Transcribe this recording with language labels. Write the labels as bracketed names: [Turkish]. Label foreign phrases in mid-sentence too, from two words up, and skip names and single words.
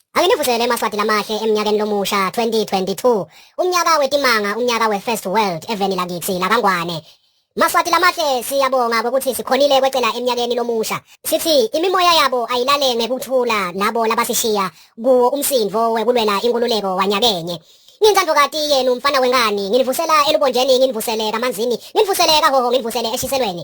[Swati] Angilivusele eMaswati lamahle eminyakeni lomusha 2022. Umnyaka wetimanga, umnyaka we-First World eveni lakithi laKangwane. Maswati lamahle siyabonga ukuthi sikhonile kwecela eminyakeni lomusha. Sithi imimoya yabo ayilale ngekuthula nabo labasishiya kuwo umsindvo wekulwela inkululeko wanyakenye. Ngintandvokati yenu mfana wengani, nginivusela elubonjeni, nginivusele kamanzini, nginivusele kahoho, nginivusele eshiselweni.